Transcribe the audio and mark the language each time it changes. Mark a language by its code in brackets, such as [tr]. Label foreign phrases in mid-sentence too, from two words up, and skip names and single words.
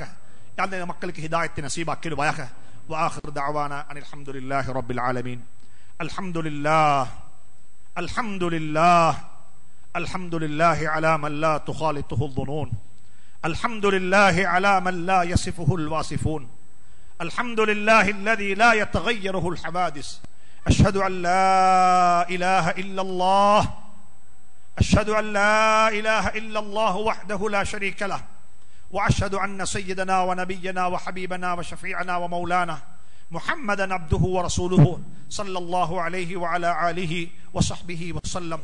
[ta] அந்த மக்களுக்கு ஹிதாயத்தை நசீபாக்கிடுவாயாக. [ar] وآخر دعوانا أن الحمد لله رب العالمين. الحمد لله الحمد لله الحمد لله على من لا تخالطه الظنون. الحمد لله على من لا يصفه الواصفون. அல்ஹம்துலில்லாஹி الذي لا يتغيره الحوادث. أشهد أن لا إله إلا الله، أشهد أن لا إله إلا الله وحده لا شريك له، وأشهد أن سيدنا ونبينا وحبيبنا وشفيعنا ومولانا محمدا عبده ورسوله صلى الله عليه وعلى آله وصحبه وسلم.